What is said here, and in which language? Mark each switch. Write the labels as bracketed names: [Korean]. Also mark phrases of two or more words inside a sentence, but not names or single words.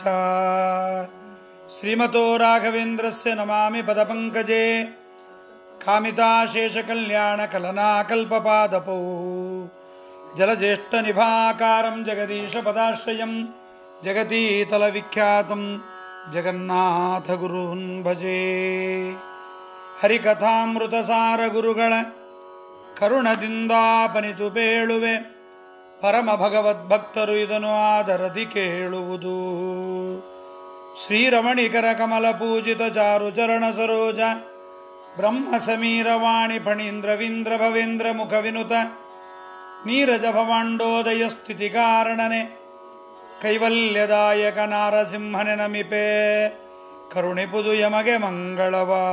[Sanskrit] श्रीमतो राघवेन्द्रस्य नमामि पदपङ्कजे कामिताशेषकल्याणकलनाकल्पपादपौ जलज्येष्ठनिभाकारं जगदीशपदाश्रयं जगतीतलविख्यातं जगन्नाथगुरून् भजे। [Kannada] ಹರಿಕಥಾಮೃತಸಾರ ಗುರುಗಳ ಕರುಣದಿಂದಾಪನಿತು ಬೇಳುವೆ ಪರಮ ಭಗವದ್ಭಕ್ತರು ಇದನ್ನು ಆದರದಿ ಕೇಳುವುದು. ಶ್ರೀರಮಣಿಕರ ಕಮಲ ಪೂಜಿತ ಚಾರು ಚರಣ ಸರೋಜ ಬ್ರಹ್ಮ ಸಮೀರವಾಣಿ ಫಣೀಂದ್ರವೀಂದ್ರ ಭವೇಂದ್ರ ಮುಖ ವಿನುತ ನೀರಜ ಭವಾಂಡೋದಯ ಸ್ಥಿತಿ ಕಾರಣನೆ ಕೈವಲ್ಯದಾಯಕ ನಾರಸಿಂಹನೆ ನಮಿಪೆ ಕರುಣಿಪುದು ಯಮಗೆ ಮಂಗಳವ.